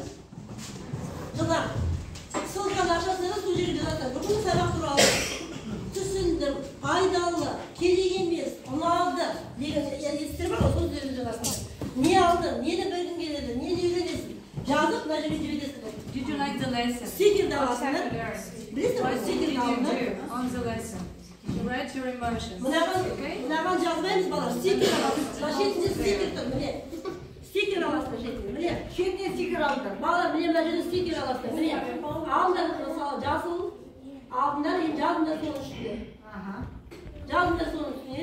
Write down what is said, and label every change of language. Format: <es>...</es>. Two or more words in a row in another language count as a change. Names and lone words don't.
<kk>Жылдар. Ссылканы ашасыңдар, сол жерге жазасыңдар. Бүгінгі сабақ туралы түсінді, пайдалы, керек емес, ұнады деген естер бар ғой, сол жерге жазасыңдар. Не алды, нені білгің келеді, нені үйренесің. Жазып, мына жерге жібересіңдер.</kk> <en>Did you like the lesson?</en> <kk>Стикерді аласыңдар. Білесің</kk> <en>What</en> <kk>ғой,</kk> <en>did</en> <kk>стикерді</kk> <en>you</en> <kk>алыңдар.</kk> <en>do on the lesson? You write your emotions.</en> <kk>Мынаған жазбаймыз балар, стикер аласыңдар. Шетінде стикер тұр, міне. Стикер аласыңдар шетінде, міне. Шетіне стикер алыңдар. Балар, міне мына жерде стикер аласыңдар, міне. Алыңдар, мысалы, жасыл. Алдыңдар, енді жазыңдар соның үстіне. Жазыңдар соның үстіне.</kk>